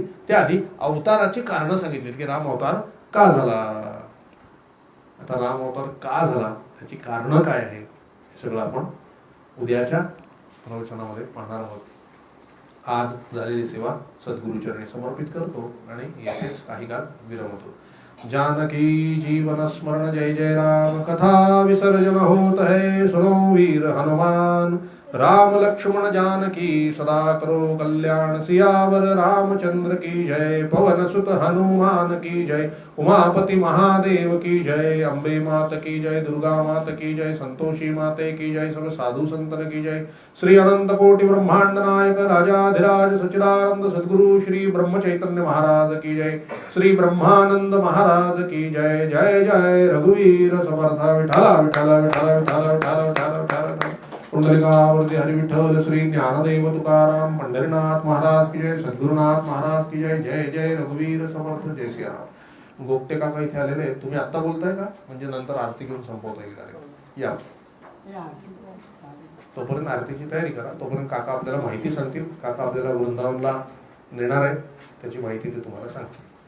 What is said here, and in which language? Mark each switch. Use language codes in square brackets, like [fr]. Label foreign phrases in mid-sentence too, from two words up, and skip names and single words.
[mr] त्याआधी अवताराची कारण सांगितली की राम अवतार का झाला. आता राम अवतार का झाला, त्याची कारण काय आहे, हे सगळं आपण उद्याच्या प्रवचनामध्ये पाहणार आहोत. आज झालेली सेवा सद्गुरुचरणी समर्पित करतो आणि येथेच काही काळ विरमतो. [hi] जानकी जीवन स्मरण जय जय राम, कथा विसर्जन होत है सुनो वीर हनुमान. राम लक्ष्मण जानकी सदा करो कल्याण, सियावर रामचंद्र की जय, पवन सुत हनुमान की जय, उमापति महादेव की जय, अम्बे मात की जय, दुर्गा मात की जय, संतोषी माते की जय, सब साधु संतन की जय. श्री अनंत कोटि ब्रह्मांड नायक राजाधिराज सच्चिदानंद सद्गुरु श्री ब्रह्म चैतन्य महाराज की जय, श्री ब्रह्मानंद महाराज की जय. [mr] जय जय रघुवीर समर्थ विठला विठला विठला विठला विठला विठला विठला. [hi] पुंडलिकावरती हरि विठ्ठल श्री ज्ञानदेव तुकाराम पंढरीनाथ महाराज की जय, सद्गुरुनाथ महाराज की जय. [mr] जय जय रघुवीर समर्थ. जय सियाराम. गोपटे काका इथे आलेले आहेत, तुम्ही आत्ता बोलताय का, म्हणजे नंतर आरती घेऊन संपवता येईल. या तोपर्यंत आरतीची तयारी करा, तोपर्यंत काका आपल्याला माहिती सांगतील. काका आपल्याला वृंदावनला नेणार आहे, त्याची माहिती ते तुम्हाला सांगतील.